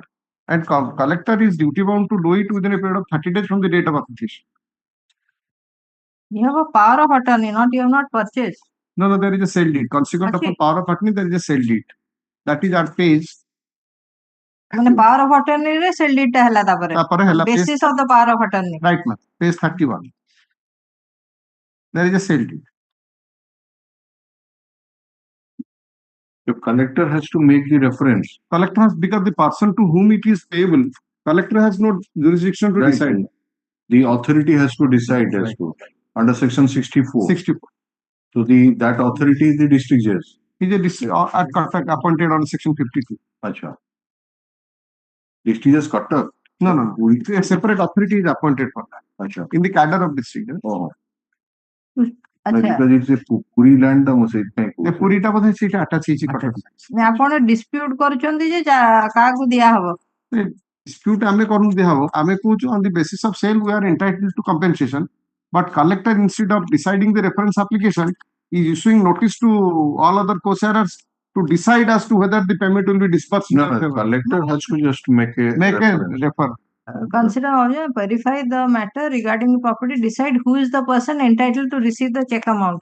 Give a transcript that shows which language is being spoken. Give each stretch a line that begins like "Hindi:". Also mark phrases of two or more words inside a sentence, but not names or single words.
English: And collector is duty bound to do it within a period of 30 days from the date of application. you have a power of attorney not you have not purchased No, there is a sale deed. Consequent of a power of attorney, there is a sale deed. That is at page.
Odia: ମାନେ
English: power of attorney
Odia: ରେ
English: sale deed
Odia: ଟା ହେଲା ତାପରେ ହେଲା
English: basis of the power of attorney right, ma'am. Page 31. There is a sale deed. the collector has to make the reference Collector has, because the person to whom it is payable, collector has no jurisdiction to Right. decide. the authority has to decide as to under section 64 64. so that authority is the district judge He is a appointed on section 52. acha district judge Cutter No. A separate authority is appointed for that.
Odia: acha
English: In the cadre of district judge. oh
Odia: ଆଚ୍ଛା
English: because it's a Puri land
Odia: ଟା ମୁଁ ସେଇଥିପାଇଁ
English: The
Odia: କହୁଛି Purita ବୋଧେ ସେଇଟା attach ହେଇଛି Cutter. ଆପଣ ଡିସ୍ପ୍ୟୁଟ କରୁଛନ୍ତି ଯେ କାହାକୁ ଦିଆହବ
English: Dispute
Odia: ଆମେ କରୁନୁ ଦିଆହବ ଆମେ କହୁଛୁ
English: on the basis of sale we are entitled to compensation, but collector instead of deciding the reference application is issuing notice to all other co-sharers to decide as to whether the payment will be disbursed. no collector has to just make a refer. consider also verify the matter regarding the property decide who is the person entitled to receive the check amount